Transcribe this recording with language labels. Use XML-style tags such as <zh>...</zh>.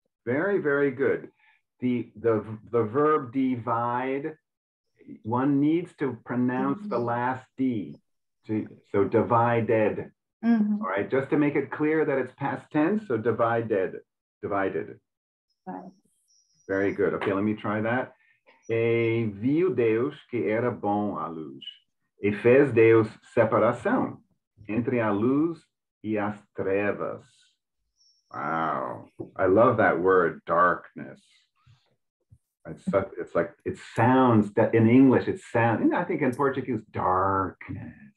<en>Very, very good. The verb divide, one needs to pronounce the last D. So divided. Mhm. All right, just to make it clear that it's past tense, so divided. Right. Very good. Okay, let me try that.</en> <pt>E viu Deus que era bom a luz. E fez Deus separação entre a luz e as trevas.</pt> <en>Wow, I love that word, darkness. It's like, it sounds that in English, it sounds, I think in Portuguese, darkness.</en>